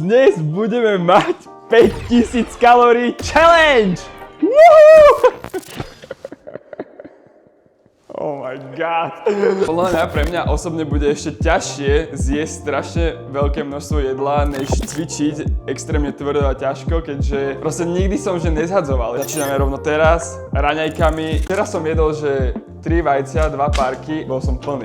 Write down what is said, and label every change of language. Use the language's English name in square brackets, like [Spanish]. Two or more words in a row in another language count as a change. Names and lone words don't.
[Slovak] dnes budeme mať 5000 kalórií challenge! [English] Woohoo! Oh my god. [Slovak] Podľa mňa pre mňa osobne bude ešte ťažšie zjesť strašne veľké množstvo jedla, než cvičiť extrémne tvrdo a ťažko, keďže proste nikdy som že nezhadzoval. Začíname rovno teraz, raňajkami. Teraz som jedol, že 3 vajcia, 2 párky, bol som plný.